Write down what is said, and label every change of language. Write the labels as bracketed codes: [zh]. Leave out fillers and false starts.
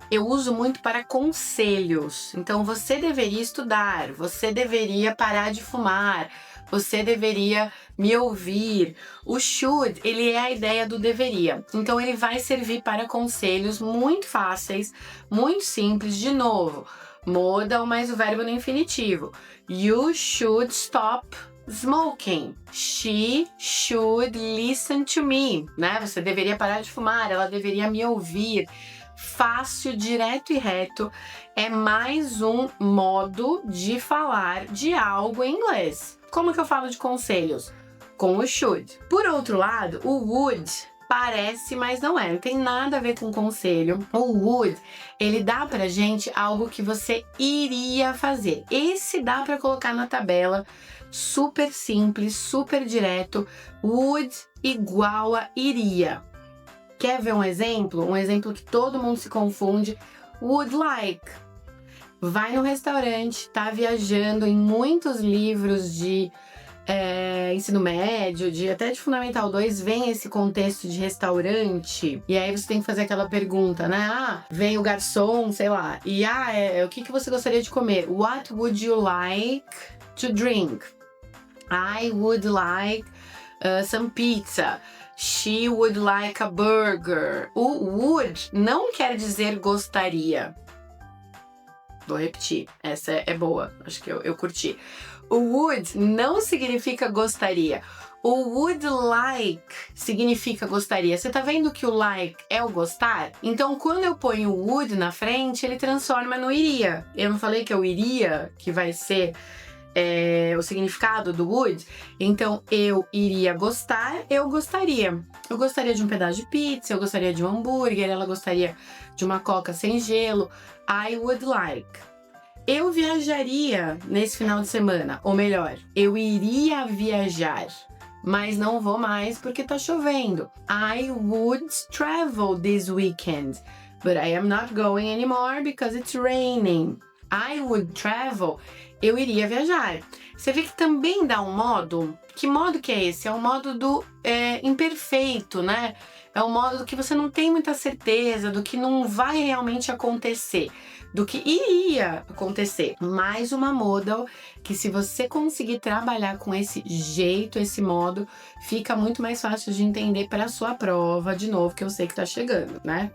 [pt] Eu uso muito para conselhos. Então, você deveria estudar, você deveria parar de fumar, você deveria me ouvir. O should, ele é a ideia do deveria. Então, ele vai servir para conselhos muito fáceis, muito simples. De novo, modal mais o verbo no infinitivo. [en] You should stop smoking. She should listen to me, né? [pt] Você deveria parar de fumar, ela deveria me ouvir. Fácil, direto e reto, é mais um modo de falar de algo em inglês. Como que eu falo de conselhos? Com o should. Por outro lado, o would parece, mas não é. Não tem nada a ver com conselho. O would, ele dá pra gente algo que você iria fazer. Esse dá pra colocar na tabela. Super simples, super direto. Would igual a iria. Quer ver um exemplo? Um exemplo que todo mundo se confunde. Would like. Vai no restaurante, tá viajando em muitos livros de ensino médio, até de Fundamental 2, vem esse contexto de restaurante. E aí você tem que fazer aquela pergunta, né? Ah, vem o garçom, sei lá. E o que você gostaria de comer? [en] What would you like to drink? I would like some pizza. She would like a burger. [pt] O would não quer dizer gostaria. Vou repetir, essa é boa, acho que eu curti. O would não significa gostaria. O would like significa gostaria. Você tá vendo que o like é o gostar? Então, quando eu ponho o would na frente, ele transforma no iria. Eu não falei que é o iria que vai ser o significado do would, então eu iria gostar, eu gostaria. Eu gostaria de um pedaço de pizza, eu gostaria de um hambúrguer, ela gostaria de uma coca sem gelo. [en] I would like. [pt] Eu viajaria nesse final de semana, ou melhor, eu iria viajar, mas não vou mais porque tá chovendo. [en] I would travel this weekend, but I am not going anymore because it's raining. I would travel, [pt] eu iria viajar. Você vê que também dá um modo. Que modo que é esse? É o modo do imperfeito, né? É o modo do que você não tem muita certeza, do que não vai realmente acontecer, do que iria acontecer. Mais uma modal que, se você conseguir trabalhar com esse jeito, esse modo, fica muito mais fácil de entender para a sua prova, de novo, que eu sei que tá chegando, né?